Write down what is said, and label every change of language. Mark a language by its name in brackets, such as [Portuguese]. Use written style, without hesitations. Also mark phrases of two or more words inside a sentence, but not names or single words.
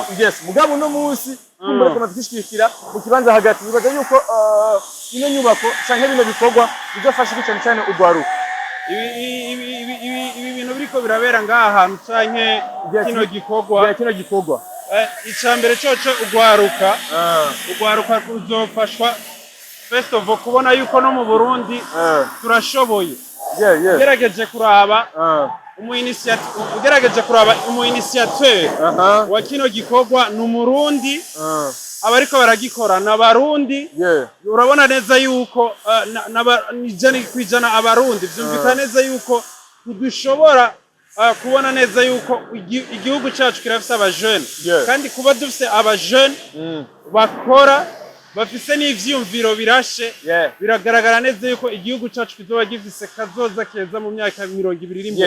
[Rundi] Yes, mugabo no munsi kumbure ko twishikira mu kibanza hagati bibaza yuko ino nyubako canke bino bikorwa bizofasha cyane cyane ugwaruka. Ibi bintu biriko birabera ngaha hantu canke kino gikorwa icambere coco ugwaruka kuzofashwa [English] first of all [Rundi] kubona yuko no mu Burundi turashoboye. Ugerageje kuraba umu initiateur wa kino gikorwa ni Umurundi abariko baragikora n'abarundi. Urabona neza yuko nijani kwijana abarundi vyumvikana neza yuko dushobora kubona neza yuko igihugu cyacu kirafise abajene kandi kuba dufise abajene bakora bafise n'ivyumviro birashe biragaragara neza yuko igihugu cyacu kizoba gifise kazoza keza mu myaka 20 iri imbere.